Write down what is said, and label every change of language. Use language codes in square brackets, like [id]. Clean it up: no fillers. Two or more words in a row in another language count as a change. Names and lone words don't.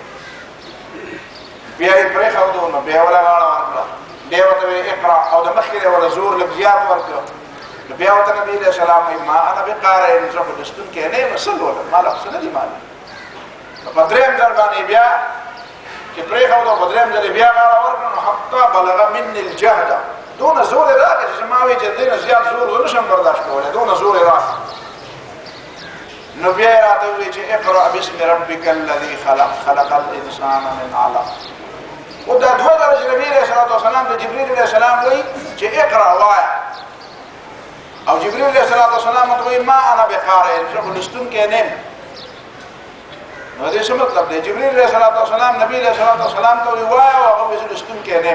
[ps] بیا یې پرېښودو نو بیا یې وله غاړه ورکړه، بیا یې ورته ویې اقرأ او د مخکې یې وله زور لږ زیات ورکړه. نو بیا ورته نبي [ar] علیه السلام [ps] وایي [ar] ما انا بقارئ، [ps] زه خو لوستونکی نه یم، څه لولم، ما له خو څه نه دي معلوم. په درېیم ځل باندې بیا چې پرېښودو په درېیم ځل یې بیا غاړه ورکړه نو [ar] حتی بلغ مني الجهد، [ps] دونه زور یې راکړه چې زما وایي چې د دې نه زیات زور زه نشم برداشت کولی، دونه زور یې راکړه. نو بیا یې راته ووایي چې [ar] اقرأ باسم ربک الذي خلق، خلق الانسان من علق. [ps] او دا دوه ځله چې نبي [ar] علیه السلام [ps] ته جبرئیل [ar] علیه السلام [ps] وایي چې اقرأ وایه او جبرئیل [ar] علیه السلام [ps] ورته وایي [ar] ما انا بقارئ، [ps] زه خو لوستونکی نه یم. نو دې څه مطلب دی؟ جبرئیل [ar] علیه السلام [ps] نبي [ar] علیه السلام [ps] ته وایي وایه او هغه وایي زه لوستونکی نه یم.